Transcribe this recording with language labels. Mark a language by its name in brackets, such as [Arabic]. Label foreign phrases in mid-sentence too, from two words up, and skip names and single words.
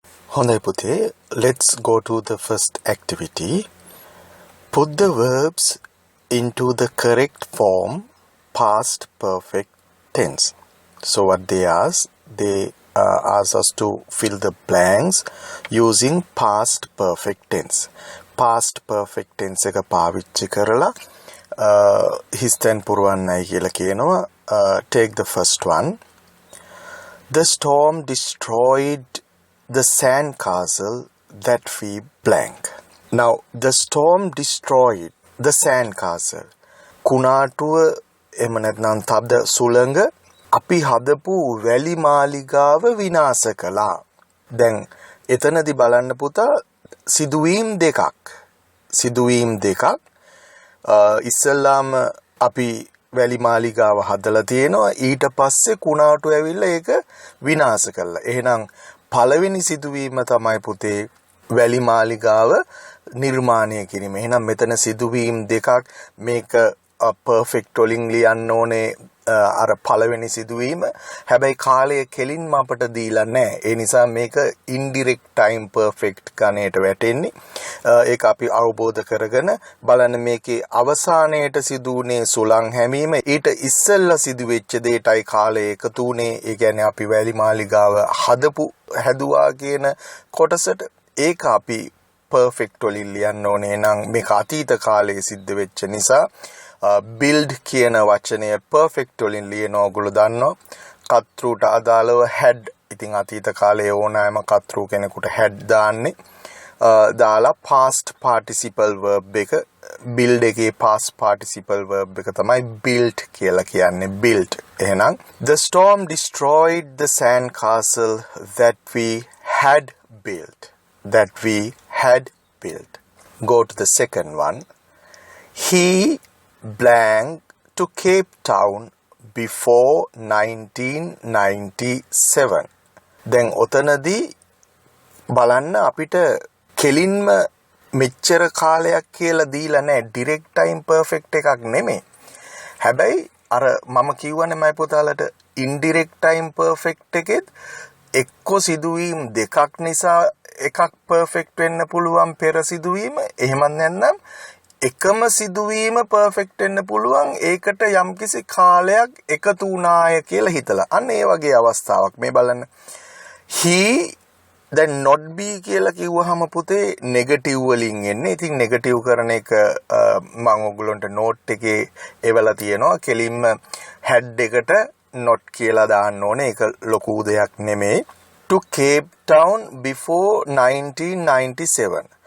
[Sinhala] හොඳයි පුතේ, [English] let's go to the first activity. Put the verbs into the correct form, past perfect tense. So what they ask us to fill the blanks using past perfect tense. Past perfect tense [Sinhala] එක පාවිච්චි කරලා හිස්තැන් පුරවන්නයි කියලා කියනවා. [English] Take the first one. The storm destroyed the sand castle that we blank. Now, the storm destroyed the sand castle. [Sinhala] කුණාටුව එහෙම නැත්නම් තබ්ද සුළඟ අපි හදපු වැලි මාලිගාව විනාශ කළා. දැන් එතනදී බලන්න පුතා සිදුවීම් දෙකක්. ඉස්සල්ලාම අපි වැලි මාලිගාව හදලා තියෙනවා. ඊට පස්සේ කුණාටු ඇවිල්ලා ඒක විනාශ කළා. එහෙනම් පළවෙනි සිදුවීම තමයි පුතේ වැලි මාලිගාව නිර්මාණය කිරීම. එහෙනම් මෙතන සිදුවීම් දෙකක්. මේක perfect වලින් ලියන්න ඕනේ අර පළවෙනි සිදුවීම. හැබැයි කාලය කෙලින්ම අපට දීලා නැහැ. ඒ නිසා මේක [English] indirect time perfect [Sinhala] ගණයට වැටෙන්නේ. ඒක අපි අවබෝධ කරගෙන බලන්න මේකේ අවසානයේට සිදුුනේ සුළං හැමීම. ඊට ඉස්සෙල්ලා සිදුවෙච්ච දෙයටයි කාලය එකතු වුනේ. ඒ කියන්නේ අපි වැලි මාලිගාව හැදුවා කියන කොටසට ඒක අපි perfect වලින් ලියන්න ඕනේ. නම් මේක අතීත කාලයේ සිද්ධ වෙච්ච නිසා build කියන වචනය perfect වලින් ලියන ඕගොල්ලෝ දන්නවා. කතෘට අදාළව had. ඉතින් අතීත කාලයේ ඕනෑම කතෘ කෙනෙකුට had දාන්නේ. දාලා [English] past participle verb [Sinhala] එක build එකේ [English] past participle verb [Sinhala] එක තමයි built කියලා කියන්නේ. built. [English] එහෙනම් the storm destroyed the sand castle that we had built. Go to the second one. He blank to Cape Town before 1997. [Sinhala] දැන් ඔතනදී බලන්න අපිට කෙලින්ම මෙච්චර කාලයක් කියලා දීලා නැහැ. [English] direct time perfect [Sinhala] එකක් නෙමෙයි. හැබැයි අර මම කියවනේ මයි පුතාලට [English] indirect time perfect [Sinhala] එකෙත් එක්ක සිදුවීම් දෙකක් නිසා එකක් perfect වෙන්න පුළුවන් පෙර සිදුවීම. එහෙම නැත්නම් එකම සිදුවීම perfect වෙන්න පුළුවන් ඒකට යම්කිසි කාලයක් එකතු වුණාය කියලා හිතලා. අන්න ඒ වගේ අවස්ථාවක් මේ බලන්න. he දැන් [English] not be [Sinhala] කියලා කිව්වහම පුතේ නෙගටිව් වලින් එන්නේ. ඉතින් නෙගටිව් කරන එක මම ඔයගොල්ලන්ට නෝට් එකේ එවලා තියෙනවා. කෙලින්ම had එකට not කියලා දාන්න ඕනේ. ඒක ලොකු දෙයක් නෙමෙයි. [English] to Cape Town before 1997.